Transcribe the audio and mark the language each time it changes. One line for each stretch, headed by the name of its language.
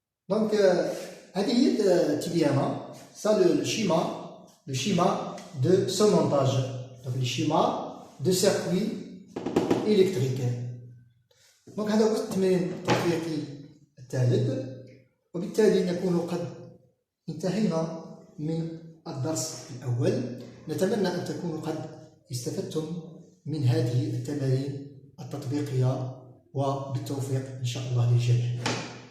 Arabic: Donc, هذه هي التبيانة.
French: Ça le schéma de ce montage. Donc, le schéma de circuit électrique.
Arabic: دونك هذا هو التمرين التطبيقي الثالث، وبالتالي نكون قد انتهينا من الدرس الأول. نتمنى أن تكونوا قد استفدتم من هذه التمارين التطبيقية، وبالتوفيق إن شاء الله للجميع.